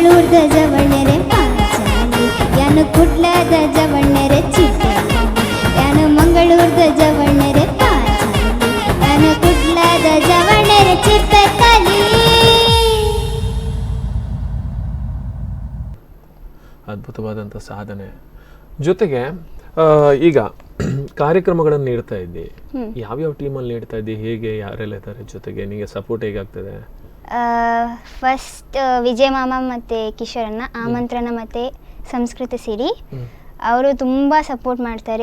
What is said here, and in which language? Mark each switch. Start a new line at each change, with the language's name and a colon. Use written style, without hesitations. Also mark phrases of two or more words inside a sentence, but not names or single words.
Tulu: ಮಂಗಳೂರ್ದ ಜವಣ್ಣರೆ ಪಾಂಚಾಲಿ ಯಾನು ಕುಡ್ಲದ ಜವಣ್ಣರೆ ಚಿಟ್ಟಲಿ ಯಾನು ಮಂಗಳೂರ್ದ ಜವಣ್ಣರೆ ಪಾಂಚಾಲಿ ಯಾನು ಕುಡ್ಲದ ಜವಣ್ಣರೆ ಚಿಟ್ಟಲಿ.
Kannada: ಅದ್ಭುತವಾದಂಥ ಸಾಧನೆ. ಜೊತೆಗೆ ಈಗ ಕಾರ್ಯಕ್ರಮಗಳನ್ನು ನೀಡ್ತಾ ಇದ್ದಿ, ಯಾವ್ಯಾವ ಟೀಮಲ್ಲಿ ನೀಡ್ತಾ ಇದ್ದಿ, ಹೇಗೆ ಯಾರೆಲ್ಲ ಇದ್ದಾರೆ ಜೊತೆಗೆ, ನಿಮಗೆ ಸಪೋರ್ಟ್ ಹೇಗಾಗ್ತದೆ? ಫಸ್ಟ್ ವಿಜಯ ಮಾಮ ಮತ್ತು ಕಿಶೋರನ್ನ ಆಮಂತ್ರಣ ಮತ್ತು ಸಂಸ್ಕೃತ ಸಿರಿ ಅವರು ತುಂಬ ಸಪೋರ್ಟ್ ಮಾಡ್ತಾರೆ.